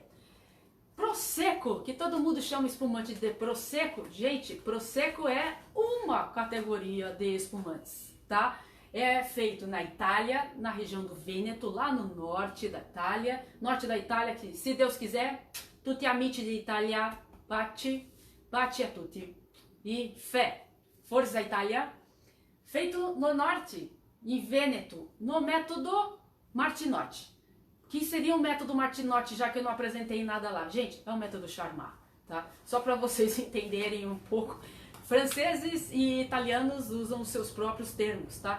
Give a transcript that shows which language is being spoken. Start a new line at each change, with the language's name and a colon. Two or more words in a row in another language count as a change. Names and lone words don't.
Portuguese: Prosecco, que todo mundo chama espumante de Prosecco. Gente, Prosecco é uma categoria de espumantes, tá? É feito na Itália, na região do Vêneto, lá no norte da Itália. Norte da Itália, que se Deus quiser,
Italian: tutti amici di Italia, baci a tutti.
Portuguese: E fé,
Italian: forza Itália.
Portuguese: Feito no norte, em Vêneto, no método Martinotti. Que seria o método Martinotti, já que eu não apresentei nada lá? Gente, é o método Charmat, tá? Só para vocês entenderem um pouco. Franceses e italianos usam os seus próprios termos, tá?